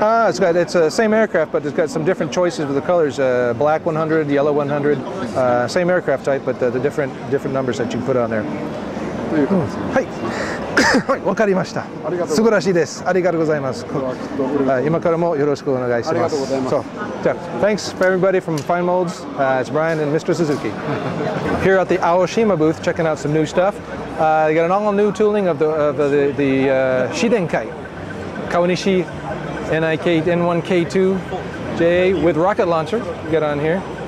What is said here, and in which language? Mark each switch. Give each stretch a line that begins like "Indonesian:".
English: It's the same aircraft, but it's got some different choices with the colors. Black 100, yellow 100. Same aircraft type, but the different numbers that you put on there.
Japanese: はい。わかりました。素晴らしいです。ありがとうございます。今からもよろしくお願いします。
English: So, thanks for everybody from Fine Molds. It's Brian and Mr. Suzuki. Here at the Aoshima booth, checking out some new stuff. They got an all-new tooling of the Shidenkai, Kawanishi NIK N1K2 JA with rocket launcher. You got on here.